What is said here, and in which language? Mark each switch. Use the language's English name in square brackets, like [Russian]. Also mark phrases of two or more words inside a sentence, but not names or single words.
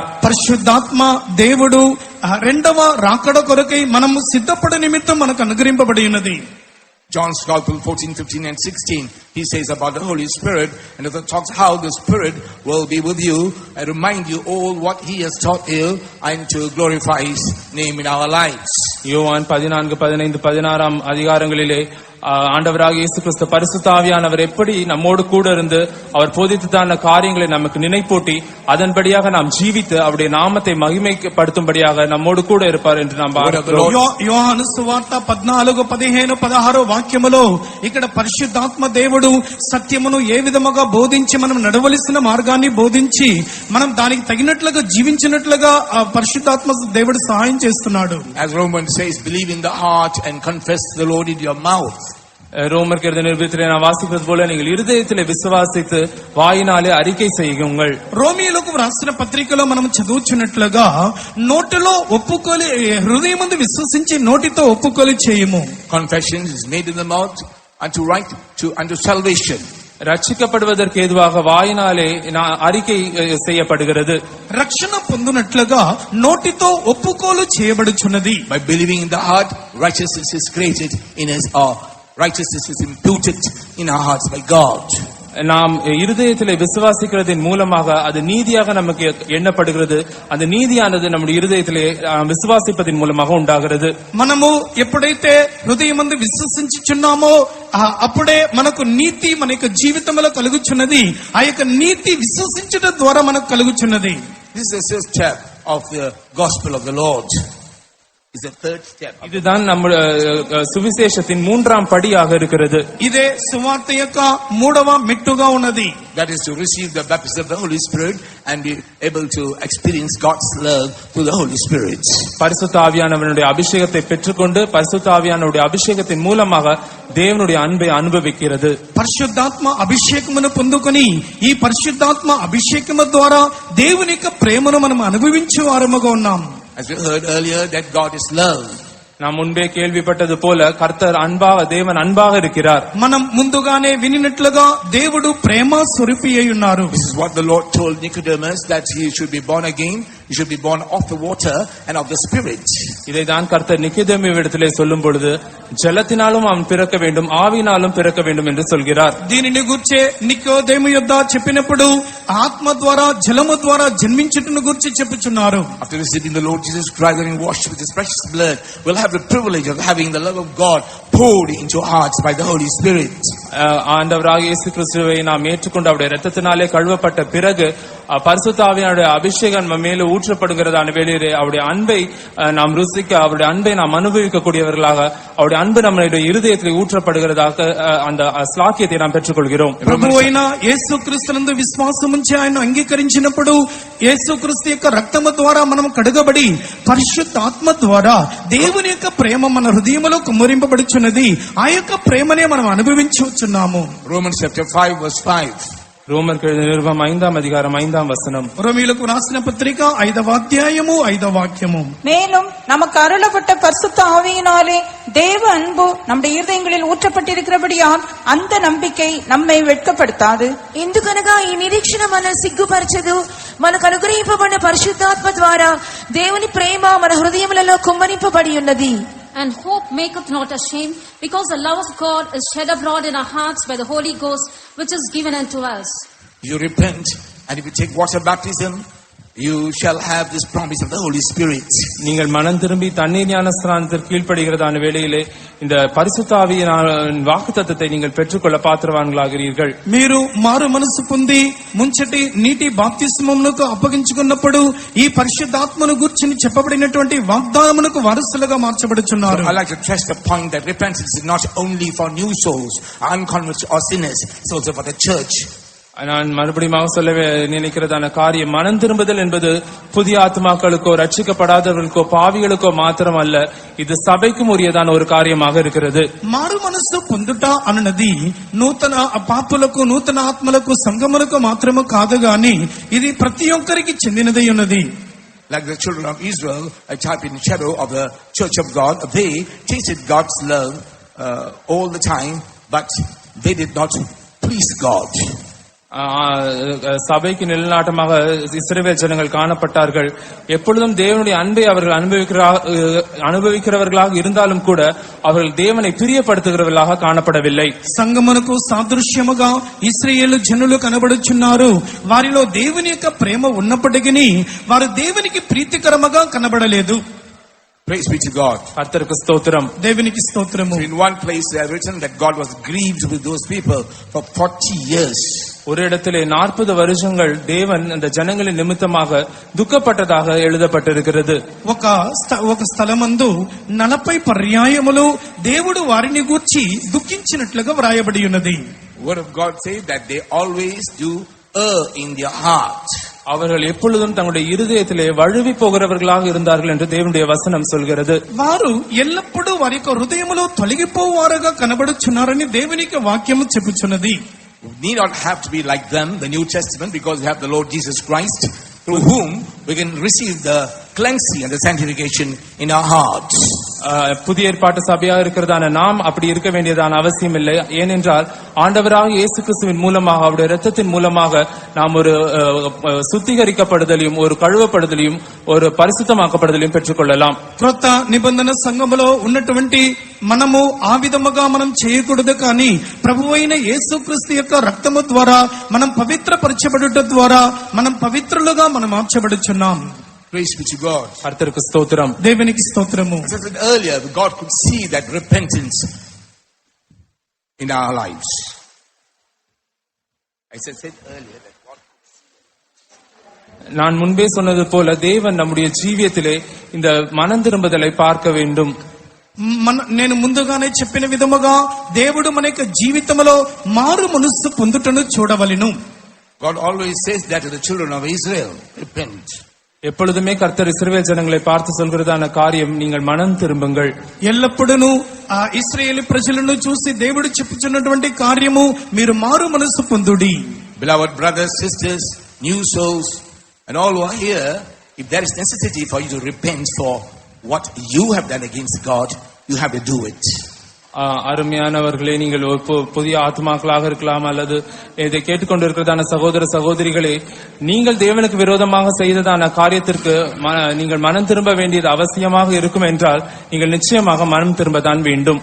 [Telugu] పరిశుద్ధాత్మ దేవుడు రెండవ రాకడ కొరకై మనము సిద్ధపడ నిమిత్తం మనకు అనుగ్రహింపబడి ఉన్నది. [English] John's Gospel 14, 15 and 16, he says about the Holy Spirit, and it talks how the Spirit will be with you and remind you all what he has taught you and to glorify his name in our lives. [Tamil] யோவான் 14, 15, 16 அதிகாரங்களிலே ஆண்டவராக இயேசு கிறிஸ்து பரிசுத்த ஆவியானவர் எப்படி நம்மோடு கூட இருந்து அவர் போதித்ததான காரியங்களை நமக்கு நினைப்பூட்டி அதன்படியாக நாம் ஜீவித்து அவருடைய நாமத்தை மகிமைப்படுத்தும்படியாக நம்மோடு கூட இருப்பார் என்று நாம் பார்க்கிறோம். [Telugu] యోహాను సువార్త 14, 15, 16 వాక్యములో ఇక్కడ పరిశుద్ధాత్మ దేవుడు సత్యమును ఏ విధముగా బోధించి మనం నడవలసిన మార్గాన్ని బోధించి మనం దానికి తగినట్లుగా జీవించినట్లుగా పరిశుద్ధాత్మ దేవుడు సహాయం చేస్తున్నాడు. [English] As Romans says, believe in the heart and confess the Lord in your mouth. [Tamil] ரோமர் நிருபத்திலே நான் வாசிப்பது போல நீங்கள் இருதயத்திலே விசுவாசித்து வாயினாலே அறிக்கை செய்யுங்கள். [Telugu] రోమీయులకు రాసిన పత్రికలో మనం చదువుచున్నట్లుగా నోటిలో ఒప్పుకోలి, హృదయమందు విశ్వసించి నోటితో ఒప్పుకోలి చేయము. [English] Confession is made in the mouth unto salvation. [Tamil] ரட்சிக்கப்படுவதற்கு ஏதுவாக வாயினாலே அறிக்கை செய்யப்படுகிறது. [Telugu] రక్షణ పొందునట్లుగా నోటితో ఒప్పుకోలు చేయబడుచున్నది. [English] By believing in the heart, righteousness is created in us, or righteousness is imputed in our hearts by God. [Tamil] நாம் இருதயத்திலே விசுவாசிக்கிறதின் மூலமாக அது நீதியாக நமக்கு எண்ணப்படுகிறது. அந்த நீதியானது நம்முடைய இருதயத்திலே விசுவாசிப்பதின் மூலமாக உண்டாகிறது. [Telugu] మనము ఎప్పుడైతే హృదయమందు విశ్వసించుచున్నామో అప్పుడే మనకు నీతి మన యొక్క జీవితంలో కలుగుచున్నది. ఆ యొక్క నీతి విశ్వసించడం ద్వారా మనకు కలుగుచున్నది. [English] This is the third step of the gospel of the Lord. Is the third step. [Tamil] இதுதான் நம்முடைய சுவிசேஷத்தின் மூன்றாம் படியாக இருக்கிறது. [Telugu] ఇదే సువార్త యొక్క మూడవ మెట్టుగా ఉన్నది. [English] That is to receive the baptism of the Holy Spirit and be able to experience God's love through the Holy Spirit. [Tamil] பரிசுத்த ஆவியானவருடைய அபிஷேகத்தை பெற்றுக்கொண்டு பரிசுத்த ஆவியானவருடைய அபிஷேகத்தின் மூலமாக தேவனுடைய அன்பை அனுபவிக்கிறது. [Telugu] పరిశుద్ధాత్మ అభిషేకమును పొందుకొని ఈ పరిశుద్ధాత్మ అభిషేకము ద్వారా దేవుని యొక్క ప్రేమను మనం అనుభవించే వారముగా ఉన్నాం. [English] As we heard earlier, that God is love. [Tamil] நாம் முன்பே கேள்விப்பட்டது போல கர்த்தர் அன்பாக, தேவன் அன்பாக இருக்கிறார். [Telugu] మనం ముందుగానే వినినట్లుగా దేవుడు ప్రేమ స్వరూపి అయి ఉన్నారు. [English] This is what the Lord told Nicodemus, that he should be born again. He should be born of the water and of the Spirit. [Tamil] இதைதான் கர்த்தர் நிக்கோதேமுவிடத்திலே சொல்லும் பொழுது ஜலத்தினாலும் அவன் பிறக்க வேண்டும், ஆவியினாலும் பிறக்க வேண்டும் என்று சொல்கிறார். [Telugu] దీనిని గురించి నికోదేము యొద్ద చెప్పినప్పుడు ఆత్మ ద్వారా జలము ద్వారా జన్మించుటను గురించి చెప్పుచున్నారు. [English] After receiving the Lord Jesus Christ and washed with his precious blood, we'll have the privilege of having the love of God poured into our hearts by the Holy Spirit. [Tamil] ஆண்டவராகிய இயேசு கிறிஸ்துவை நாம் ஏற்றுக்கொண்டு அவருடைய இரத்தத்தினாலே கழுவப்பட்ட பிறகு பரிசுத்த ஆவியானுடைய அபிஷேகம் நம்ம மேலே ஊற்றப்படுகிறதான வேளையிலே அவருடைய அன்பை நாம் ருசிக்க, அவருடைய அன்பை நாம் அனுபவிக்க கூடியவர்களாக, அவருடைய அன்பு நம்முடைய இருதயத்தில் ஊற்றப்படுகிறதாக அந்த ஸ்லாக்கியத்தை நாம் பெற்றுக்கொள்கிறோம். [Telugu] ప్రభువైన యేసుక్రీస్తునందు విశ్వాసం ఉంచి ఆయన అంగీకరించినప్పుడు యేసుక్రీస్తు యొక్క రక్తము ద్వారా మనం కడుగబడి పరిశుద్ధాత్మ ద్వారా దేవుని యొక్క ప్రేమ మన హృదయములో కుమ్మరింపబడుచున్నది. ఆ యొక్క ప్రేమనే మనం అనుభవించుచున్నాము. [English] Romans chapter 5 verse 5. [Tamil] ரோமர் நிருபம் 5ஆம் அதிகாரம் 5ஆம் வசனம். [Telugu] రోమీయులకు రాసిన పత్రిక 5వ అధ్యాయము 5వ వాక్యము. [Tamil] மேலும் நமக்கு அருளப்பட்ட பரிசுத்த ஆவியினாலே தேவ அன்பு நம்முடைய இருதயங்களில் ஊற்றப்பட்டிருக்கிறபடியால் அந்த நம்பிக்கை நம்மை வெட்கப்படுத்தாது. [Telugu] ఎందుకనగా ఈ నిరీక్షణ మనల్ని సిగ్గుపరచదు. మనకు అనుగ్రహింపబడిన పరిశుద్ధాత్మ ద్వారా దేవుని ప్రేమ మన హృదయములలో కుమ్మరింపబడి ఉన్నది. [English] And hope maketh not ashamed, because the love of God is shed abroad in our hearts by the Holy Ghost, which is given unto us. You repent, and if you take water baptism, you shall have this promise of the Holy Spirit. [Tamil] நீங்கள் மனம் திரும்பி தண்ணீர் ஞானஸ்நானத்திற்கு கீழ்ப்படுகிறதான வேளையிலே இந்த பரிசுத்த ஆவியின் வாக்குத்தத்தத்தை நீங்கள் பெற்றுக்கொள்ள பாத்திரவான்களாகிறீர்கள். [Telugu] మీరు మారు మనసు పొంది ముంచటి నీటి బాప్తిస్మమునకు అప్పగించుకున్నప్పుడు ఈ పరిశుద్ధాత్మను గురించి చెప్పబడినటువంటి వాగ్దానమునకు వారసులుగా మార్చబడుచున్నారు. [English] I like to stress the point that repentance is not only for new souls, unconverted or sinners, it's also for the church. [Tamil] நான் மறுபடியும் சொல்ல நினைக்கிறதான காரியம், மனம் திரும்புதல் என்பது புதிய ஆத்மாக்களுக்கோ ரட்சிக்கப்படாதவர்களுக்கோ பாவிகளுக்கோ மாத்திரம் அல்ல, இது சபைக்கும் உரியதான ஒரு காரியமாக இருக்கிறது. [Telugu] మారు మనసు పొందుట అన్నది నూతన పాపులకు నూతన ఆత్మలకు సంగములకు మాత్రమే కాదు గాని ఇది ప్రతి ఒక్కరికి చెందినదై ఉన్నది. [English] Like the children of Israel, a type in shadow of the church of God, they tasted God's love all the time, but they did not please God. [Tamil] சபைக்கு நிலநாட்டமாக இஸ்ரவேல் ஜனங்கள் காணப்பட்டார்கள். எப்பொழுதும் தேவனுடைய அன்பை அவர்கள் அனுபவிக்கிறவர்களாக இருந்தாலும் கூட அவர்கள் தேவனை பிரியப்படுத்துகிறவர்களாக காணப்படவில்லை. [Telugu] సంగమునకు సాదృశ్యముగా ఇశ్రాయేలు జనులు కనబడుచున్నారు. వారిలో దేవుని యొక్క ప్రేమ ఉన్నప్పటికీ వారు దేవునికి ప్రీతికరముగా కనబడలేదు. [English] Praise be to God. [Tamil] கர்த்தருக்கு ஸ்தோத்திரம். [Telugu] దేవునికి స్తోత్రము. [English] In one place they have written that God was grieved with those people for 40 years. [Tamil] ஒரு இடத்திலே 40 வருஷங்கள் தேவன் அந்த ஜனங்களின் நிமித்தமாக துக்கப்பட்டதாக எழுதப்பட்டிருக்கிறது. [Telugu] ఒక స్థలమందు 40 పర్యాయములు దేవుడు వారిని గూర్చి దుఃఖించినట్లుగా వ్రాయబడి ఉన్నది. [English] Word of God says that they always do err in their heart. [Tamil] அவர்கள் எப்பொழுதும் தங்களுடைய இருதயத்திலே வழுவி போகிறவர்களாக இருந்தார்கள் என்று தேவனுடைய வசனம் சொல்கிறது. [Telugu] వారు ఎల్లప్పుడూ వారి యొక్క హృదయములో తొలగిపోవారుగా కనబడుచున్నారని దేవుని యొక్క వాక్యము చెప్పుచున్నది. [English] We need not have to be like them, the New Testament, because we have the Lord Jesus Christ, through whom we can receive the cleansing and the sanctification in our hearts. [Tamil] புதிய ஏற்பாட்டு சபையாக இருக்கிறதான நாம் அப்படி இருக்க வேண்டியதான அவசியம் இல்லை. ஏனென்றால் ஆண்டவராக இயேசு கிறிஸ்துவின் மூலமாக அவருடைய இரத்தத்தின் மூலமாக நாம் ஒரு சுத்திகரிக்கப்படுதலையும் ஒரு கழுவப்படுதலையும் ஒரு பரிசுத்தமாக்கப்படுதலையும் பெற்றுக்கொள்ளலாம். [Telugu] క్రొత్త నిబంధన సంఘములో ఉన్నటువంటి మనము ఆ విధముగా మనం చేయకూడదు, కానీ ప్రభువైన యేసుక్రీస్తు యొక్క రక్తము ద్వారా మనం పవిత్రపరచబడుట ద్వారా మనం పవిత్రులుగా మనం మార్చబడుచున్నాం. [English] Praise be to God. [Tamil] கர்த்தருக்கு ஸ்தோத்திரம். [Telugu] దేవునికి స్తోత్రము. [English] As I said earlier, God could see that repentance in our lives. I said earlier that God could see. [Tamil] நான் முன்பே சொன்னது போல தேவன் நம்முடைய ஜீவியத்திலே இந்த மனம் திரும்புதலை பார்க்க வேண்டும். [Telugu] నేను ముందుగానే చెప్పిన విధముగా దేవుడు మన యొక్క జీవితంలో మారు మనస్సు పొందుటను చూడవలెను. [English] God always says that to the children of Israel, repent. [Tamil] எப்பொழுதுமே கர்த்தர் இஸ்ரவேல் ஜனங்களை பார்த்து சொல்கிறதான காரியம், நீங்கள் மனம் திரும்புங்கள். [Telugu] ఎల్లప్పుడూ ఆ ఇశ్రాయేలు ప్రజలను చూసి దేవుడు చెప్పుచున్నటువంటి కార్యము, మీరు మారు మనస్సు పొందుడి. [English] Beloved brothers, sisters, new souls, and all who are here, if there is necessity for you to repent for what you have done against God, you have to do it. [Tamil] அருமையானவர்களே, நீங்கள் புதிய ஆத்மாக்களாக இருக்கலாம் அல்லது இதை கேட்டுக்கொண்டிருக்கிறதான சகோதர சகோதரிகளே, நீங்கள் தேவனுக்கு விரோதமாக செய்ததான காரியத்திற்கு நீங்கள் மனம் திரும்ப வேண்டியது அவசியமாக இருக்கும் என்றால் நீங்கள் நிச்சயமாக மனம் திரும்பதான் வேண்டும்.